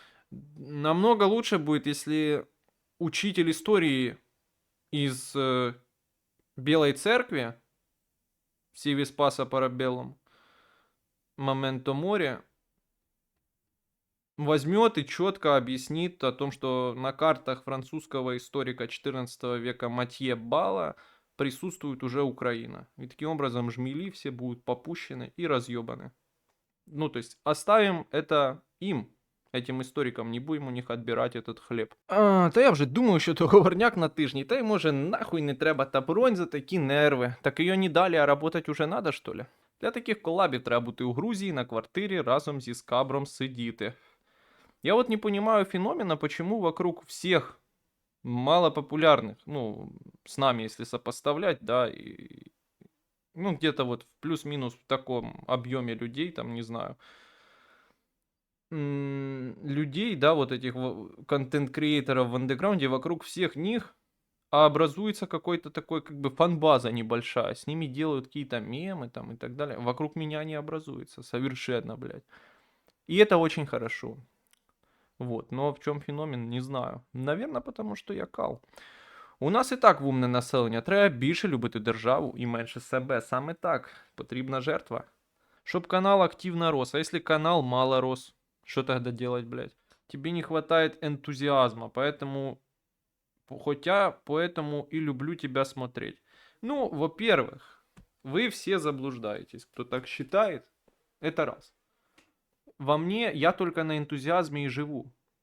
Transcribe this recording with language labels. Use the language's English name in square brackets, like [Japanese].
[Russian] Намного лучше будет, если учитель истории из Белой Церкви, Сиви Спаса Парабеллум, Моменто Море, возьмет и четко объяснит о том, что на картах французского историка XIV века Матье Бала присутствует уже Украина. И таким образом жмели все будут попущены и разъебаны. Ну, то есть оставим это им, этим [Ukrainian] історикам, не будемо у них відбирати [Russian] этот хліб. [Ukrainian] Та я вже думаю, що договорняк на тижні, та й може нахуй не треба та бронь за такі нерви. Так її не далі, [Russian] а работать уже надо, [Ukrainian] що ли? Для таких колабів треба бути у Грузії на квартирі разом зі скабром сидіти. [Russian] Я вот не понимаю феномена, почему вокруг всех малопопулярных, ну, с нами, если сопоставлять, да, и, ну, где-то вот в плюс-минус в таком объеме людей, там, не знаю, людей, да, вот этих контент-креаторов в андеграунде, вокруг всех них образуется какой-то такой, как бы, фан-база небольшая, с ними делают какие-то мемы там и так далее. Вокруг меня не образуется совершенно, блядь. И это очень хорошо. Вот, но в чем феномен, не знаю. Наверное, потому [Ukrainian] що я кал. У нас і так вумне населення, треба більше любити державу і менше себе. Саме так, потрібна жертва. Щоб канал активно рос, [Russian] а если канал мало рос, что тогда делать, блядь? Тебе не хватает энтузиазма, поэтому... Хотя, поэтому и люблю тебя смотреть. Ну, во-первых, вы все заблуждаетесь. Кто так считает, это раз. Во мне я только на энтузиазме и живу.